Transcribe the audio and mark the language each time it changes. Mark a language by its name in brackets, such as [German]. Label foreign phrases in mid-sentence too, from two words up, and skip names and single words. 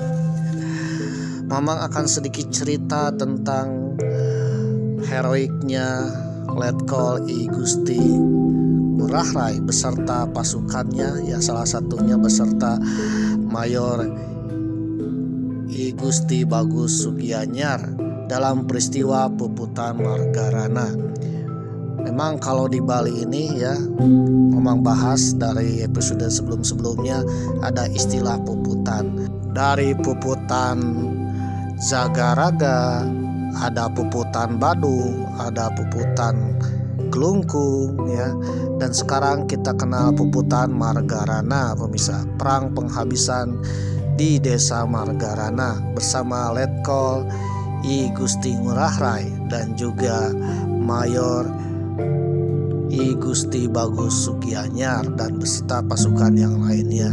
[Indonesian] Mamang akan sedikit cerita tentang heroiknya Letkol I Gusti Ngurah Rai beserta pasukannya ya, salah satunya beserta Mayor I Gusti Bagus Sugianyar dalam peristiwa Puputan Margarana. Memang kalau di Bali ini ya, memang bahas dari episode sebelum-sebelumnya ada istilah puputan. Dari puputan Zagaraga, ada puputan Badung, ada puputan Kelungkung ya, dan sekarang kita kenal puputan Margarana pemirsa. Perang penghabisan di desa Margarana bersama Letkol I Gusti Ngurah Rai dan juga Mayor I Gusti Bagus Sugianyar dan beserta pasukan yang lainnya.